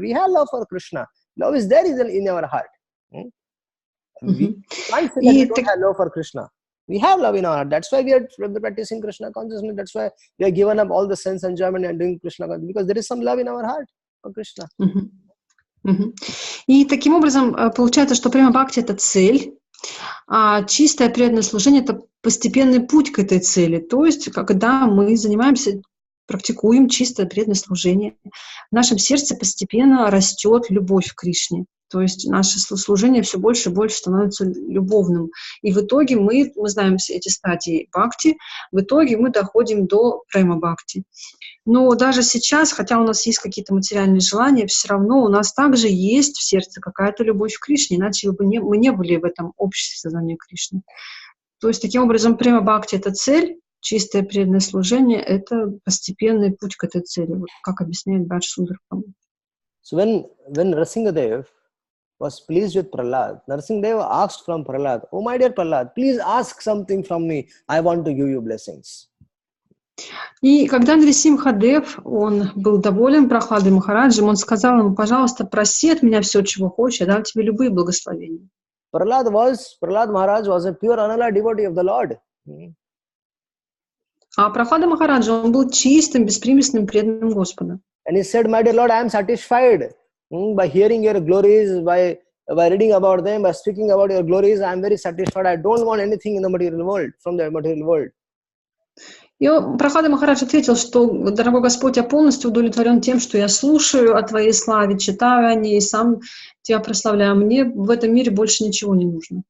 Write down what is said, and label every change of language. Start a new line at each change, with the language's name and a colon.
English: We have love for Krishna. Love is there in our heart. We can't say that we don't have love for Krishna. We have love in our heart. That's why we are practicing Krishna consciousness. That's why we are given up all the sense enjoyment and doing Krishna consciousness, because there is some love in our heart for Krishna.
Russian: И таким образом получается, что према бхакти — это цель, а чистое преданное служение — это постепенный путь к этой цели. То есть, когда мы занимаемся, практикуем чистое преданное служение, в нашем сердце постепенно растет любовь к Кришне. То есть наше служение все больше и больше становится любовным. И в итоге мы знаем все эти стадии бхакти, в итоге мы доходим до према бхакти. Но даже сейчас, хотя у нас есть какие-то материальные желания, все равно у нас также есть в сердце какая-то любовь к Кришне, иначе мы не были в этом обществе сознания Кришны. То есть таким образом према бхакти — это цель, чистое преданное служение — это постепенный путь к этой цели, вот как объясняет Бхадж Сундарпам.
English: So when Nrsimhadev was pleased with Prahlad, Nrsimhadev asked from Prahlad, "Oh my dear Prahlad, please ask something from me. I want to give you blessings."
Russian: И когда Нрисимхадев, он был доволен Прахладой Махараджем, он сказал ему: пожалуйста, проси от меня все, чего хочешь, я дам тебе любые благословения.
English: Prahlad Maharaj was a pure unalloyed devotee of the Lord.
Russian: А Прахлада Махараджа, он был чистым, беспримесным преданным Господа.
English: And he said, "My dear Lord, I am satisfied by hearing your glories, by reading about them, by speaking about your glories. I am very satisfied. I don't want anything in the material world, from the material world."
Russian: И Прахлада Махарадж ответил, что, дорогой Господь, я полностью удовлетворен тем, что я слушаю о Твоей славе, читаю о ней, сам Тебя прославляю. Мне в этом мире больше ничего не нужно.